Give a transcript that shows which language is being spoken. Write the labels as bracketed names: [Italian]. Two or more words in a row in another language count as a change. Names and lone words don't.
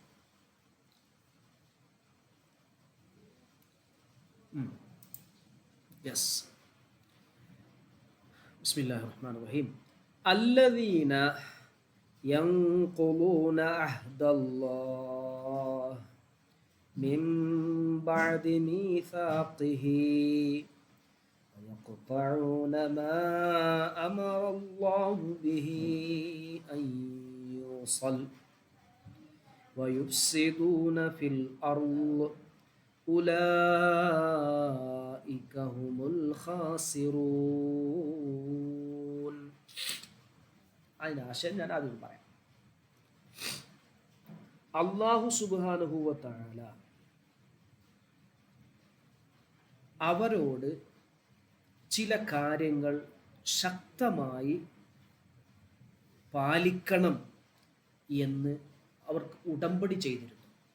[Malayalam] യെസ്. [Arabic] بسم الله الرحمن الرحيم. الذين ينقضون عهد الله من بعد ميثاقه ويقطعون ما أمر الله به أن يوصل ويفسدون في الأرض أولئك هم الخاسرون. [Malayalam] അതിന് ആശയം ഞാൻ ആദ്യം പറയാം. [Arabic] الله سبحانه وتعالى [Malayalam] അവരോട് ചില കാര്യങ്ങൾ ശക്തമായി പാലിക്കണം എന്ന് അവർക്ക് ഉടമ്പടി ചെയ്തിരുന്നു.